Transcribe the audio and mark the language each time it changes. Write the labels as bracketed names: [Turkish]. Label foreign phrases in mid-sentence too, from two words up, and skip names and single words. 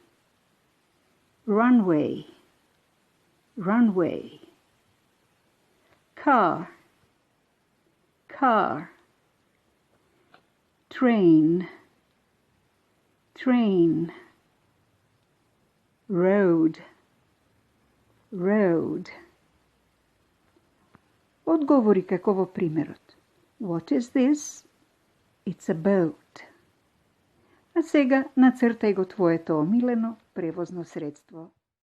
[English] Runway, runway. Car, car. Train, train. Road, road. [Macedonian] Одговори како во примерот. [English] What is this? It's a boat. [Macedonian] А сега нацртај го твоето омилено превозно средство.